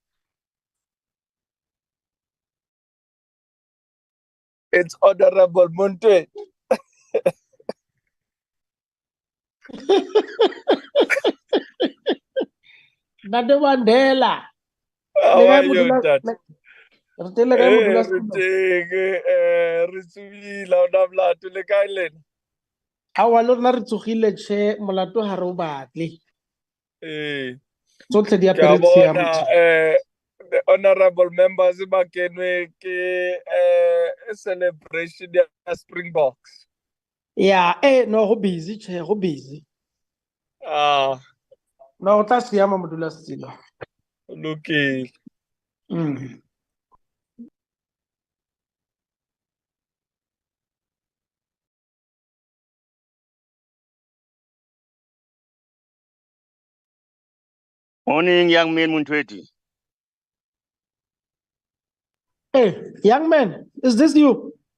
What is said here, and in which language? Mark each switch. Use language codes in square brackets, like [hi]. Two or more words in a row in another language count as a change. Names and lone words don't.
[en] It's Honorable Monte. Nade Mandela. How are you, Dad? [tn] Re kae modula Ritsubila, Unamlatu, Lekailen. Awa le rena re tsogile Chair, molato ha re o batle. Eh, Tsotlhe di ke a apere tshiamo, bona, Chair. [en] the honorable members [tn] ba kenwe ke a celebration ya Springboks. Yeah, no go busy Chair, go busy. Ah, No o tla siama modula setilo. lokile. [en] Morning, young man, Muntweti. Hey, young man, is this you?